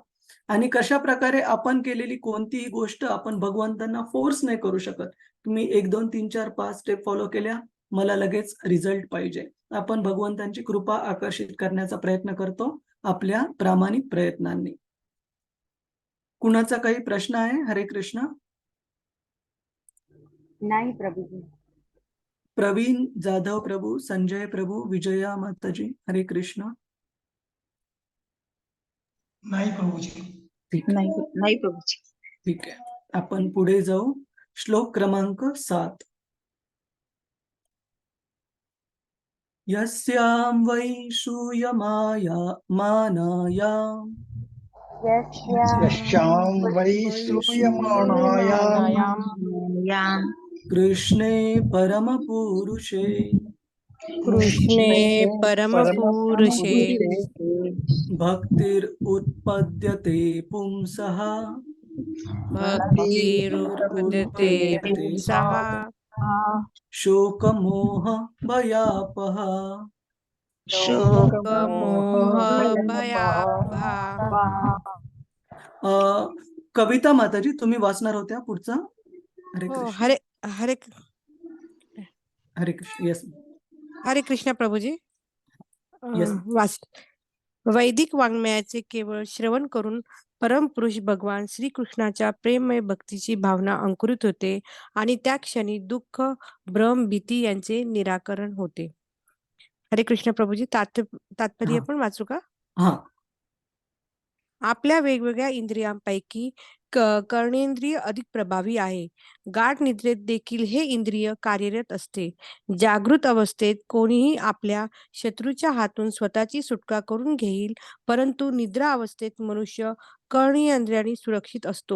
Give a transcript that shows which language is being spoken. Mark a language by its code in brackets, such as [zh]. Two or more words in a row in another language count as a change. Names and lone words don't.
[mr] आणि कशाप्रकारे आपण केलेली कोणतीही गोष्ट आपण भगवंतांना फोर्स नाही करू शकत. तुम्ही 1, 2, 3, 4, 5 [en] step follow [mr] केल्या, मला लगेच रिझल्ट पाहिजे. आपण भगवंतांची कृपा आकर्षित करण्याचा प्रयत्न करतो आपल्या प्रामाणिक प्रयत्नांनी. कुणाचा काही प्रश्न आहे? हरे कृष्ण. नाही प्रभूजी. प्रवीण जाधव प्रभू, संजय प्रभू, विजया माताजी, हरे कृष्ण. नाही प्रभूजी. ठीक आहे, नाही प्रभूजी. ठीक आहे. आपण पुढे जाऊ. श्लोक क्रमांक 7. [sa] यस्यां वै श्रूयमाया मानायां यस्यां वै श्रूयमाणायां कृष्णे परमपुरुषे कृष्णे परमपुरुषे भक्तिर उत्पद्यते पुंसः भक्तिरुत्पद्यते पुंसः शोकमोह भयापः. शोकमोहभयापहा. [mr] कविता माताजी, तुम्ही वाचणार होत्या पुढचा. हरे हो, कृष्ण. हरे हरे हरे कृष्ण. येस. हरे कृष्ण प्रभूजी. Yes. वैदिक वाङ्मयाचे केवळ श्रवण करून परमपुरुष भगवान श्रीकृष्णाच्या प्रेममय भक्तीची भावना अंकुरित होते आणि त्या क्षणी दुःख, भ्रम, भीती यांचे निराकरण होते. हरे कृष्ण प्रभूजी. तात्पर्य हा. पण वाचू का? हा. आपल्या वेगवेगळ्या इंद्रियांपैकी कर्णेंद्रिय अधिक प्रभावी आहे. गाढ निद्रेत देखील हे इंद्रिय कार्यरत असते. जागृत अवस्थेत कोणीही आपल्या शत्रूच्या हातून स्वतःची सुटका करून घेईल, परंतु निद्रा अवस्थेत मनुष्य कर्णेंद्रियांनी सुरक्षित असतो.